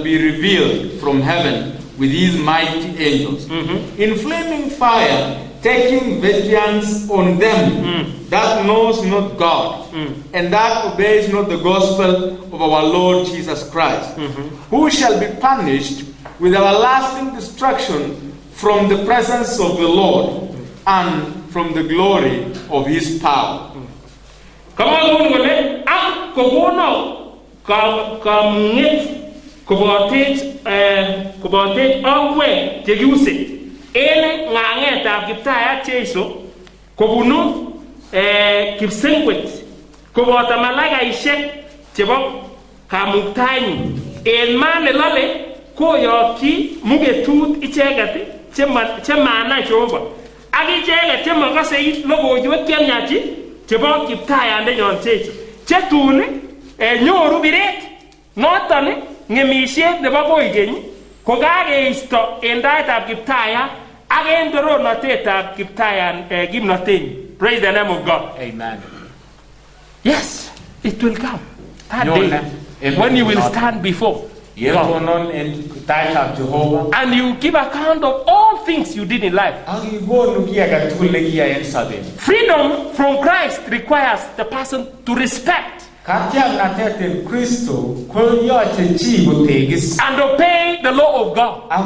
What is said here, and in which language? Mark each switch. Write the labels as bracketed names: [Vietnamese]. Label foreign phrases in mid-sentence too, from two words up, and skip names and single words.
[English] be revealed from heaven with his mighty angels, in flaming fire, taking vengeance on them that knows not God, and that obeys not the gospel of our Lord Jesus Christ, who shall be punished with everlasting destruction from the presence of the Lord and from the glory of his power. [Kalenjin] Ene nganget ab Kiptayat Jesu kobunu kipsengwet kobota malaikaishek chebo kamuktaenyi en mane lale koyokyi mugetut icheget chemanai Jehova ak icheget chemakase logoiwek chemyachi chebo Kiptayandenyon Jesu chetun nyoru biret noton ngemisiet nebo koigeny kokageisto en taitab Kiptayat ak en toronatetab Kiptayan kimnotenyi. [English] Praise the name of God. Amen. Yes, it will come that day when you will stand before God and you give account of all things you did in life. Freedom from Christ requires the person to respect and obey the law of God.